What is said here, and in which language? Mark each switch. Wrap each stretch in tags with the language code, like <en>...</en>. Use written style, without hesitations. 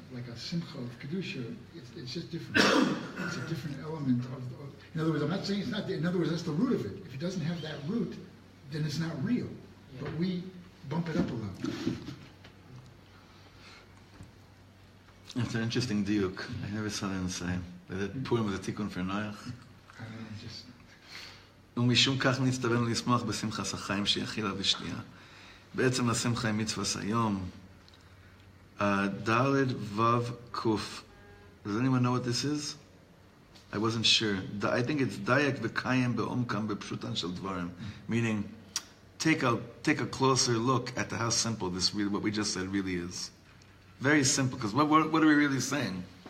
<en>Like a simcha of kedusha, it's just different. It's a different element of. In other words, I'm not saying it's not. In other words, that's the root of it. If it doesn't have that root, then it's not real. Yeah. But we bump it up a level. It's an interesting diuk. I never saw them say that Purim was a tikkun for Noach.</en> <he>ומשום כך נצטווינו לשמוח בשמחת החיים שהיא אכילה ושתייה. בעצם השמחה היא מצוות היום. ד' ו' ק'.</he> <en>Does anyone know what this is? I wasn't sure. I think it's</en> <he>dayak v'kayim be'omkam bepshutan shel dvarim,</he> <en>meaning take a closer look at how simple this really, what we just said really is. Very simple, because what are we really saying?</en>